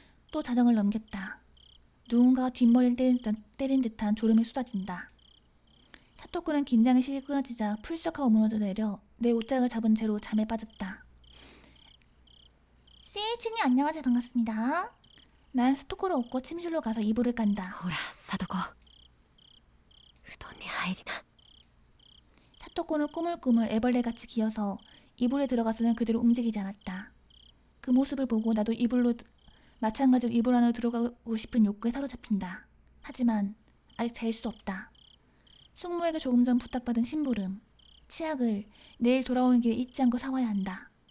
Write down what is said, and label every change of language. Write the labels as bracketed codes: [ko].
[ko] 또 자정을 넘겼다. 누군가가 뒷머리를 때린 듯한 졸음이 쏟아진다. 사토쿠는 긴장의 실이 끊어지자 풀썩하고 무너져 내려 내 옷자락을 잡은 채로 잠에 빠졌다. CH님 안녕하세요. 반갑습니다. 난 사토쿠를 업고 침실로 가서 이불을 깐다. [ja] ほらサトコ布団に入りな [ko] 사토쿠는 꾸물꾸물 애벌레같이 기어서 이불에 들어가서는 그대로 움직이지 않았다. 그 모습을 보고 나도 마찬가지로 이불 안으로 들어가고 싶은 욕구에 사로잡힌다. 하지만 아직 잘 수 없다. 숙모에게 조금 전 부탁받은 심부름, 치약을 내일 돌아오는 길에 잊지 않고 사와야 한다.